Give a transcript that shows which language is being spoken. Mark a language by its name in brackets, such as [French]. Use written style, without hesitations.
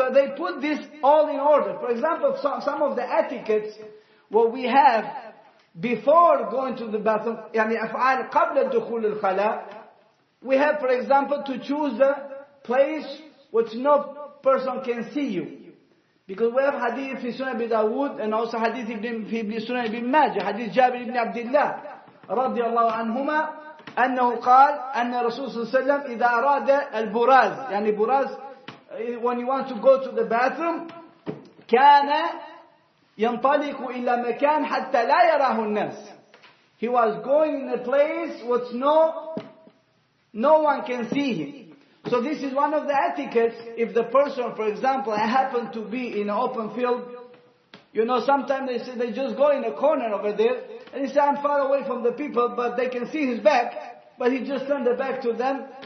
[English] So they put this all in order. For example, some of the etiquettes what we have before going to the bathroom, [Arabic] يعني أفعال قبل دخول الخلاء, [English] we have, for example, to choose the place which no person can see you. Because we have hadith [Arabic] في سنن أبي داود, [English] and also hadith [Arabic] في سنن ابن ماجه, hadith جابر بن عبد الله رضي الله عنهما أنه قال أن الرسول صلى الله عليه وسلم إذا أراد البراز, يعني براز, [English] when you want to go to the bathroom, [Arabic] كان ينطلق إلى مكان حتى لا يراه الناس. [English] He was going in a place which no one can see him. So this is one of the etiquettes. If the person, for example, happen to be in an open field, sometimes they just go in a corner over there, and they say, I'm far away from the people, but they can see his back, but he just turned the back to them.